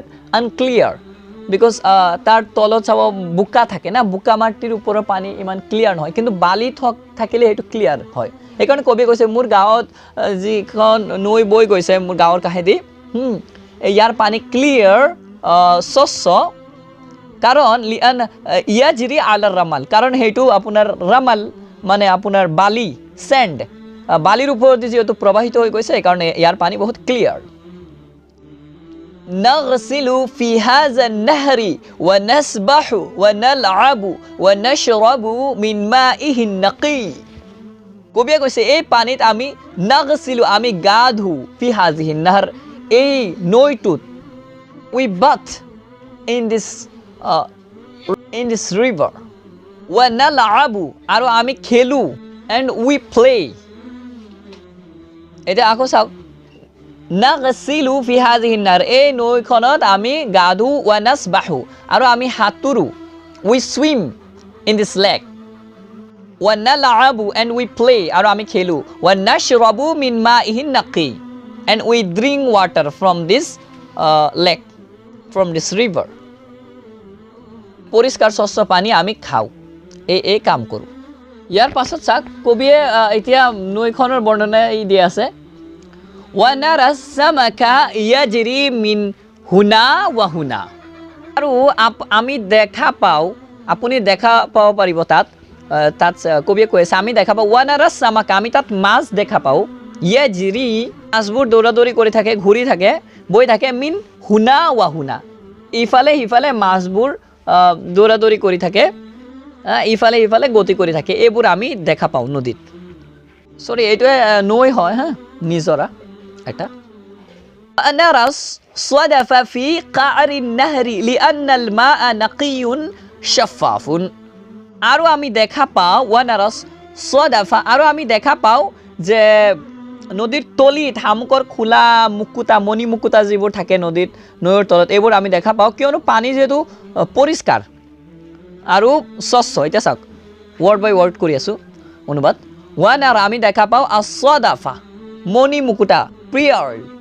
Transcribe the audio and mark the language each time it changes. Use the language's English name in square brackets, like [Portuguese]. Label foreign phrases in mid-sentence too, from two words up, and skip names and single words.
[English] unclear because [Assamese] তাৰ তলত চাব বোকা থাকে না বোকা মাটিৰ ওপৰৰ পানী ইমান ক্লিয়াৰ নহয় কিন্তু বালি থাকিলে সেইটো ক্লিয়াৰ হয় সেইকাৰণে কবিয়ে কৈছে মোৰ গাঁৱত যিখন নৈ বৈ গৈছে মোৰ গাঁৱৰ কাষেদি ইয়াৰ পানী ক্লিয়াৰ স্বচ্ছ কাৰণ [Arabic] يجري على الرمال [Assamese] কাৰণ সেইটো আপোনাৰ ৰামাল মানে আপোনাৰ বালি চেণ্ড বালিৰ ওপৰেদি যিহেতু প্ৰবাহিত হৈ গৈছে সেইকাৰণে ইয়াৰ পানী বহুত ক্লিয়াৰ [Arabic] نغسل في هذا النهر ونسبح ونلعب ونشرب من مائه النقي [Assamese] কবিয়ে কৈছে এই পানীত আমি নাগছিলু আমি গা ধু [Arabic] في هذا النهر [Assamese] এই নৈটোত [English] we bathe in this river [Assamese] ৱনালআবু আৰু আমি খেলো [English] and we play [Assamese] এতিয়া আকৌ চাওক [Arabic] نغتسل في هذا النهر [Assamese] এই নৈখনত আমি গা ধু ৱনাসবাহু আৰু আমি সাঁতোৰো [English] we swim in this lake ونلعب and we play [Assamese] আৰু আমি খেলো [Arabic] ونشرب من مائه النقي [English] and we drink water from this lake from this river [Assamese] পৰিষ্কাৰ স্বচ্ছ পানী আমি খাওঁ এই কাম কৰো ইয়াৰ পাছত চাক কবিয়ে এতিয়া নৈখনৰ বৰ্ণনা দিয়া আছে [Arabic] ونرى السمك يجري من هنا وهنا [Assamese] আৰু আমি দেখা পাওঁ আপুনি দেখা পাব পাৰিব তাত কবিয়ে কৈ আছে আমি দেখা পাওঁ [Arabic] ونرى السمك [Assamese] আমি তাত মাছ দেখা পাওঁ ইয়াজৰি মাছবোৰ দৌৰাদৌৰি কৰি থাকে ঘূৰি থাকে বৈ থাকে [Arabic] من هنا وهنا [Assamese] ইফালে সিফালে মাছবোৰ দৌৰাদৌৰি কৰি থাকে ইফালে সিফালে গতি কৰি থাকে এইবোৰ আমি দেখা পাওঁ নদীত সৰি এইটোৱে নৈ হয় হা নিজৰা এটা নাৰাছ [Arabic] صدف في قعر النهر لأن الماء نقي شفاف [Assamese] আৰু আমি দেখা পাওঁ [Arabic] ونرى صدفا [Assamese] আৰু আমি দেখা পাওঁ যে নদীৰ তলিত শামুকৰ খোলা মুকুতা মণি মুকুতা যিবোৰ থাকে নদীত নৈৰ তলত এইবোৰ আমি দেখা পাওঁ কিয়নো পানী যিহেতু পৰিষ্কাৰ আৰু স্বচ্ছ এতিয়া চাওক [English] word by word [Assamese] কৰি আছোঁ অনুবাদ ৱানাৰা আমি দেখা পাওঁ ছদাফা মণি মুকুতা প্ৰিয়াৰ